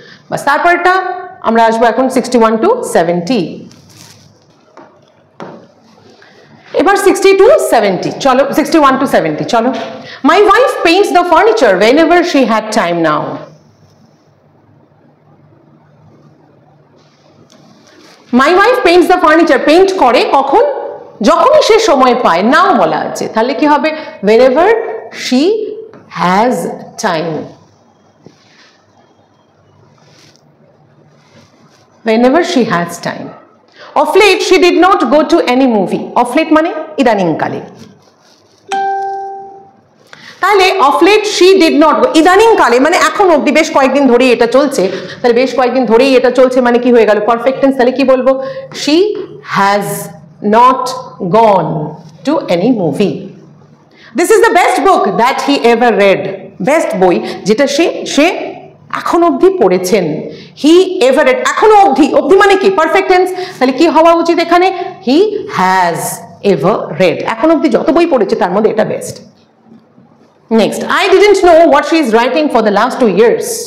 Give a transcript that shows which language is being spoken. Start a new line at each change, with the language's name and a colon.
Bangla: বাস তারপরটা আমরা আসবো এখন 61 to 70। এবার 60 to 70 চলো, 61 to 70 চলো।
English: My wife paints the furniture whenever she had time now। My wife paints the furniture,
Bangla: paint করে কখন? যখনই সে সময় পায়, নাও বলা আছে, তাহলে কি হবে?
English: whenever she has time। whenever she has time। of late she did not go to any movie।
Bangla: of late মানে ইদানিংকালে, তাহলে
English: of late she did not go,
Bangla: ইদানিংকালে মানে এখন অবধি, বেশ কয়েকদিন ধরেই এটা চলছে, তাহলে বেশ কয়েকদিন ধরেই এটা চলছে মানে কি হয়ে গেল? Perfect tense. তাহলে কি বলবো?
English: she has not gone to any movie। this is the best book that he ever read।
Bangla: Best বই যেটা সে এখন অবধি পড়েছেন।
English: he ever read,
Bangla: এখনো অবধি, অবধি মানে কি? Perfect tense. তাহলে কি হওয়া উচিত এখানে?
English: he has ever read,
Bangla: এখন অবধি যত বই পড়েছে তার মধ্যে এটা best.
English: Next, I didn't know what she is writing for the last 2 years।